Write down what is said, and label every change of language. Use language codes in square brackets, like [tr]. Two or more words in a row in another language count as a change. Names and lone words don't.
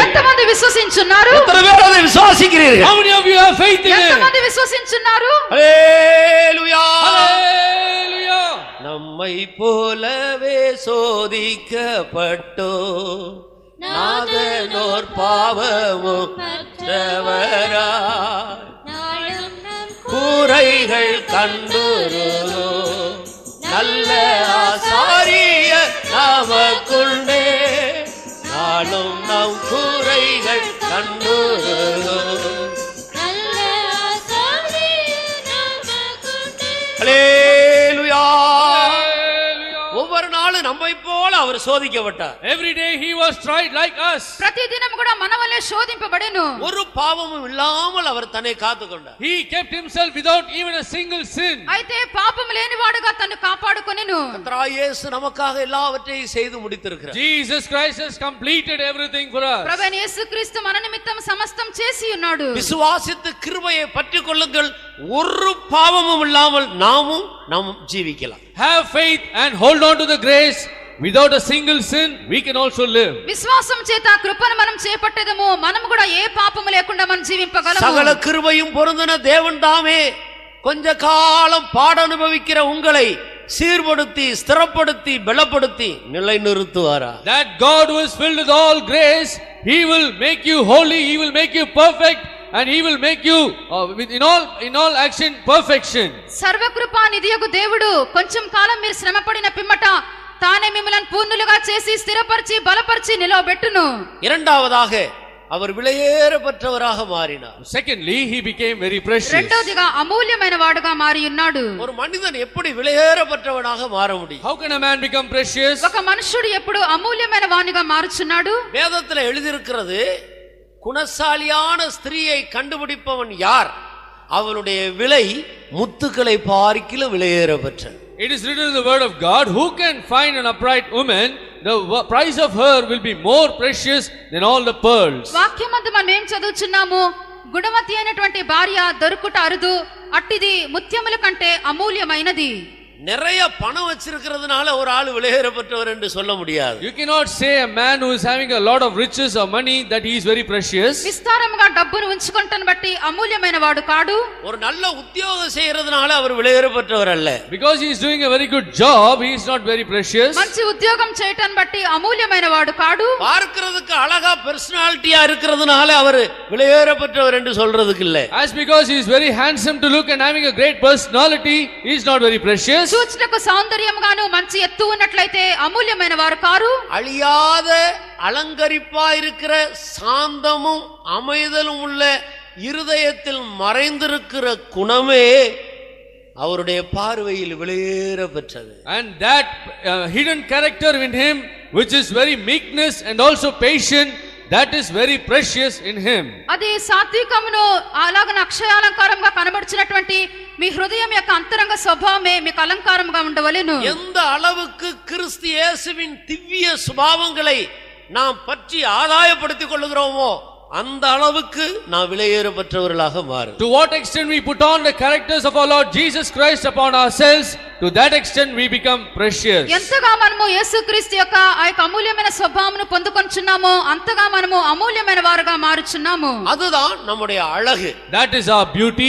[te] ఎంతమంది విశ్వసించున్నారు? [ta] எத்தனை பேர் அதை விசுவாசிக்கிறீர்கள்? [en] How many of you have faith in it? [te] ఎంతమంది విశ్వసించున్నారు? [ta] ஹல்லேலூயா. [en] Hallelujah. [ta] நம்மை போலவே சோதிக்கப்பட்டோ நாதனோர் பாவமும் மற்றவராய் கூரைகள் கண்டுருளோ நல்ல ஆசாரிய நமக்குள்ளே நாளும் நம் கூரைகள் கண்டுருளோ. ஹல்லேலூயா. ஒவ்வொரு நாளும் நம்மை போல அவர் சோதிக்கப்பட்டார். Every day he was tried like us. [te] ప్రతిదినం కూడా మన వలె శోధింపబడెను. [ta] ஒரு பாவமும் இல்லாமல் அவர் தன்னை காத்துக்கொண்டார். [en] He kept himself without even a single sin. [te] అయితే పాపం లేనివాడుగా తన్ను కాపాడుకొనెను. [ta] கர்த்தராகிய இயேசு நமக்காக எல்லாவற்றையும் செய்து முடித்திருக்கிறார். [en] Jesus Christ has completed everything for us. [te] ప్రభువైన యేసుక్రీస్తు మన నిమిత్తం సమస్తం చేసి ఉన్నాడు. [ta] விசுவாசித்து கிருபையை பற்றிக் கொள்ளுங்கள். ஒரு பாவமும் இல்லாமல் நாமும் நாம் ஜீவிக்கலாம். [en] Have faith and hold on to the grace without a single sin, we can also live. [te] విశ్వాసం చేత ఆ కృపను మనం చేపట్టేదము, మనం కూడా ఏ పాపము లేకుండా మనం జీవింపగలము. [ta] சகல கிருபையும் பொருந்தின தேவன் தாமே கொஞ்ச காலம் பாட அனுபவிக்கிற உங்களை சீர்படுத்தி ஸ்திரப்படுத்தி பலப்படுத்தி நிலைநிறுத்துவாரா? [en] That God who is filled with all grace, He will make you holy, He will make you perfect, and He will make you in all action perfection. [te] సర్వకృపా నిధియగు దేవుడు కొంచెం కాలం మీరు శ్రమపడిన పిమ్మట తానే మిమ్మల్ని పూర్ణులుగా చేసి స్థిరపరిచి బలపరిచి నిలవబెట్టును. [ta] இரண்டாவதாக அவர் விலையேறப்பட்டவராக மாறினார். [en] Secondly, He became very precious. [te] రెండోదిగా అమూల్యమైన వాడుగా మారి ఉన్నాడు. [ta] ஒரு மனிதன் எப்படி விலையேறப்பட்டவனாக மாற முடியும்? [en] How can a man become precious? [te] ఒక మనుషుడు ఎప్పుడు అమూల్యమైన వానిగా మారుచున్నాడు? [ta] வேதத்தில் எழுதியிருக்கிறது, குணசாலியான ஸ்திரீயை கண்டுபிடிப்பவன் யார்? அவளுடைய விலை முத்துக்களை பார்க்கிலும் விலையேறப்பட்டது. [en] It is written in the word of God, who can find an upright woman? The price of her will be more precious than all the pearls. [te] వాక్యమందు మనం ఏం చదువుచున్నాము? గుణవతి అయినటువంటి భార్య దొరుకుట అరుదు, అట్టిది ముత్యముల కంటే అమూల్యమైనది. [ta] நிறைய பணம் வச்சிருக்கிறதுனால ஒரு ஆள் விலையேறப்பட்டவர் என்று சொல்ல முடியாது. [en] You cannot say a man who is having a lot of riches or money that he is very precious. [te] విస్తారముగా డబ్బును ఉంచుకుంటను బట్టి అమూల్యమైన వాడు కాడు. [ta] ஒரு நல்ல உத்தியோகம் செய்யறதுனால அவர் விலையேறப்பட்டவர் அல்ல. [en] Because he is doing a very good job, he is not very precious. [te] మంచి ఉద్యోగం చేయటం బట్టి అమూల్యమైన వాడు కాడు. [ta] பார்க்கிறதுக்கு அழகா பர்சனாலிட்டியா இருக்கிறதுனால அவர் விலையேறப்பட்டவர் என்று சொல்றதுக்கு இல்ல. [en] As because he is very handsome to look and having a great personality, he is not very precious. [te] చూచుటకు సౌందర్యముగాను మంచి ఎత్తు ఉన్నట్లయితే అమూల్యమైన వారు కారు. [ta] அழியாத அலங்கரிப்பா இருக்கிற சாந்தமும் அமைதலும் உள்ள இருதயத்தில் மறைந்திருக்கிற குணமே அவருடைய பார்வையில் விலையேற பெற்றது. [en] And that hidden character in him, which is very meekness and also patient, that is very precious in him. [te] అది సాత్వికమును అలాగన అక్షయాలంకారంగా కనబడుచున్నటువంటి మీ హృదయం యొక్క అంతరంగ స్వభావమే మీకు అలంకారంగా ఉండవలెను. [ta] எந்த அளவுக்கு கிறிஸ்து இயேசுவின் திவ்ய சுபாவங்களை நாம் பற்றி ஆதாயப்படுத்திக் கொள்ளுகிறோமோ அந்த அளவுக்கு நாம் விலையேறப்பட்டவர்களாக மாறும். [en] To what extent we put on the characters of our Lord Jesus Christ upon ourselves, to that extent we become precious. [te] ఎంతగా మనము యేసుక్రీస్తు యొక్క ఆ యొక్క అమూల్యమైన స్వభావమును పొందుకొనుచున్నామో అంతగా మనము అమూల్యమైన వారుగా మారుచున్నాము. [ta] அதுதான் நம்முடைய அழகு. [en] That is our beauty.